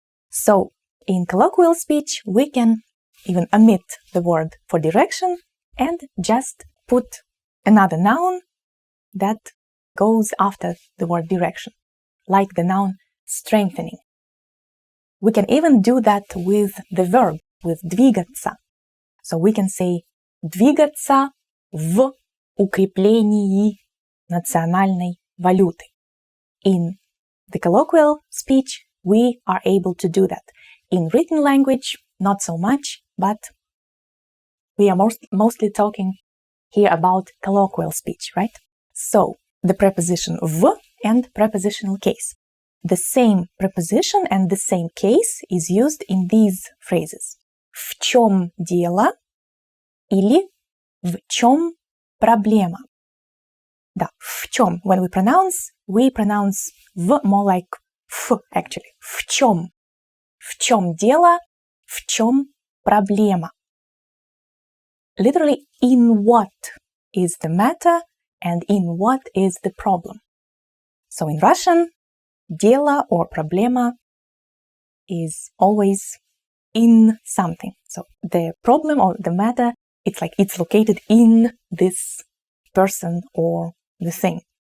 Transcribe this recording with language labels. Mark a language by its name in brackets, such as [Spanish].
[English] So in colloquial speech, we can even omit the word for direction and just put another noun that goes after the word direction, like the noun strengthening. We can even do that with the verb, with двигаться. So we can say [Russian] двигаться в укреплении национальной валюты. [English] In the colloquial speech, we are able to do that. In written language, not so much, but we are mostly talking here about colloquial speech, right? So, the preposition в and prepositional case. the same preposition and the same case is used in these phrases. [Russian] В чем дело или в чем проблема. Да, в чем. [English] When we pronounce в more like f actually. [Russian] В чем. В чем дело, в чем проблема. [English] Literally, in what is the matter and in what is the problem. So in Russian, дело or проблема is always in something. So the problem or the matter, it's located in this person or the thing.